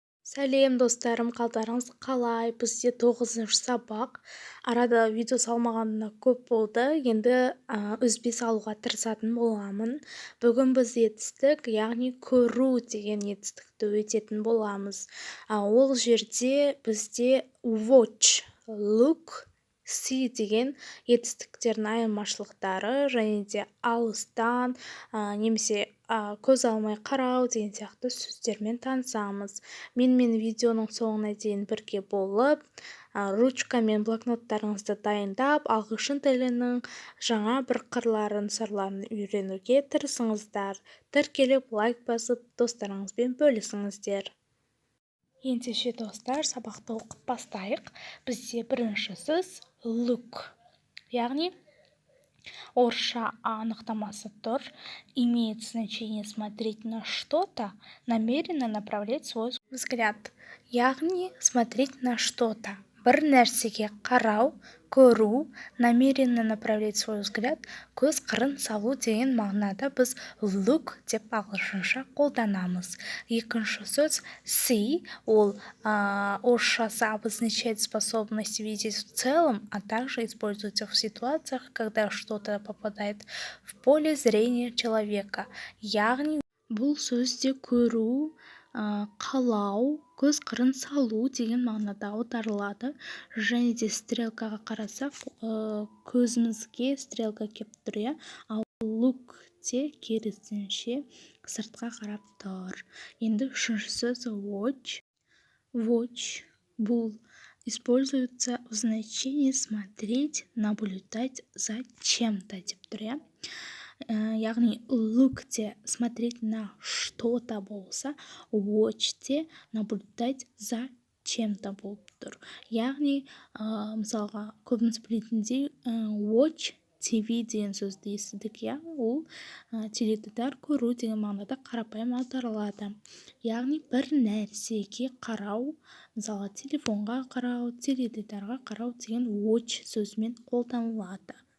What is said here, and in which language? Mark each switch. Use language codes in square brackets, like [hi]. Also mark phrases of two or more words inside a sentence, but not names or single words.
[kk] Сәлем достарым, қалдарыңыз қалай? Бізде 9-шы сабақ. Арада видео салмағанына көп болды. Енді үзбей салуға тырысатын боламын. Бүгін біз етістік, яғни көру деген етістікті өтетін боламыз. Ол жерде бізде [en] watch, look, see [kk] деген етістіктердің айырмашылықтары және де алыстан немесе көз алмай қарау деген сияқты сөздермен танысамыз. Менімен видеоның соңына дейін бірге болып, ручка мен блокноттарыңызды дайындап, ағылшын тілінің жаңа бір қырларын, сырларын үйренуге тырысыңыздар. Тіркеліп, лайк басып, достарыңызбен бөлісіңіздер. Ендеше достар, сабақты оқып бастайық. Бізде бірінші сөз look, яғни орысша анықтамасы тұр. [ru] Имеет значение смотреть на что-то, намеренно направлять свой взгляд. Яғни смотреть на что-то. [kk] Бір нәрсеге қарау, көру, [ru] намеренно направлять свой взгляд, [kk] көз қырын салу деген мағынада біз look деп ағылшынша қолданамыз. Екінші сөз [ru] see, [kk] ол орысшасы [ru] обозначает способность видеть в целом, а также используется в ситуациях, когда что-то попадает в поле зрения человека. [kk] Яғни бұл сөзде көру, қалау, көз қырын салу деген мағынада аударылады. Және де стрелкаға қарасақ, көзімізге стрелка кеп тұр, ал look те керісінше сыртқа қарап тұр. Енді үшінші сөз [ru] watch. Watch бұл используется в значении смотреть, наблюдать за чем-то [kk] деп тұр. Яғни look те [ru] смотреть на что-то [kk] болса, watch те [ru] наблюдать за чем-то [kk] болып тұр. Яғни мысалға көбіміз білетіндей [en] watch TV [kk] деген сөзді естідік, ол теледидар көру деген мағынада қарапайым аударылады. Яғни бір нәрсеге қарау, мысалға телефонға қарау, теледидарға қарау деген watch сөзімен қолданылады.